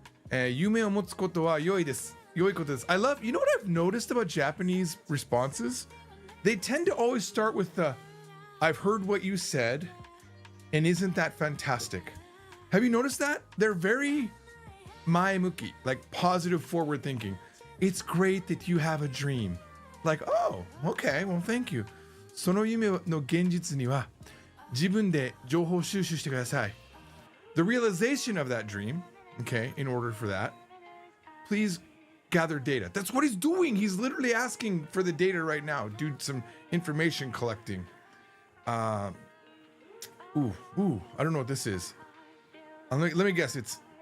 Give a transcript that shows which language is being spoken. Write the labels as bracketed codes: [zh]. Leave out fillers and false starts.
[ja] 夢を持つことは良いです。良いことです。 [en] I love, you know what I've noticed about Japanese responses? They tend to always start with the, I've heard what you said, and isn't that fantastic? Have you noticed that? They're very maemuki, like positive forward thinking. It's great that you have a dream. Like, oh, okay, well, thank you. [ja] その夢の現実には自分で情報収集してください。 [en] The realization of that dream, okay, in order for that, please gather data. That's what he's doing. He's literally asking for the data right now. Do some information collecting. I don't know what this is. Let me guess. It's.